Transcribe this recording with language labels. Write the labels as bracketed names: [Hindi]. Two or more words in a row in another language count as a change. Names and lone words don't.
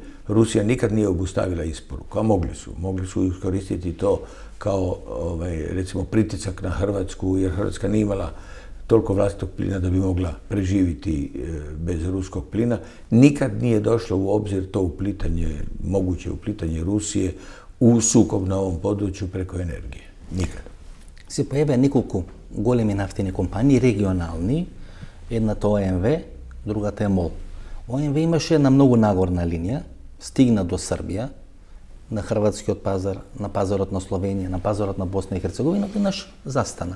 [Croatian] Rusija nikad nije obustavila isporuku, a mogli su iskoristiti to kao recimo pritisak na Hrvatsku, jer Hrvatska nije imala toliko vlastitog plina da bi mogla preživiti bez ruskog plina. Nikad nije došlo u obzir to moguće uplitanje Rusije u sukob na ovom području preko energije. Nikad. [Macedonian] Се појавија неколку големи нафтени компании, регионални, едната ОМВ, другата е МОЛ. ОМВ имаше една многу нагорна линија, стигна до Србија, на хрватскиот пазар, на пазарот на Словенија, на пазарот на Босна и Херцеговина, еднаш застана.